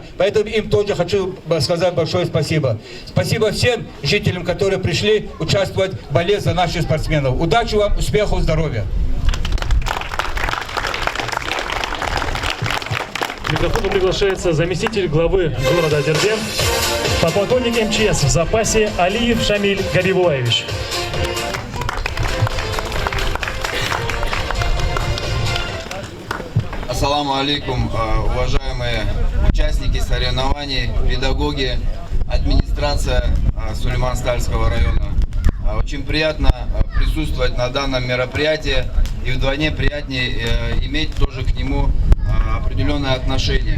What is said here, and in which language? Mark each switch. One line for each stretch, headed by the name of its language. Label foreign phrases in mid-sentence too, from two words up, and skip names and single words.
Russian: Поэтому им тоже хочу сказать большое спасибо. Спасибо всем жителям, которые пришли участвовать в борьбе за наших спортсменов. Удачи вам, успехов, здоровья! К микрофону приглашается заместитель главы города Дербент, подполковник МЧС в запасе Алиев Шамиль Габибулаевич.
Arabic: السلام عليكم,
Russian: уважаемые участники соревнований, педагоги, администрация Сулейман-Стальского района. Очень приятно присутствовать на данном мероприятии, и вдвойне приятнее иметь тоже к нему определенное отношение.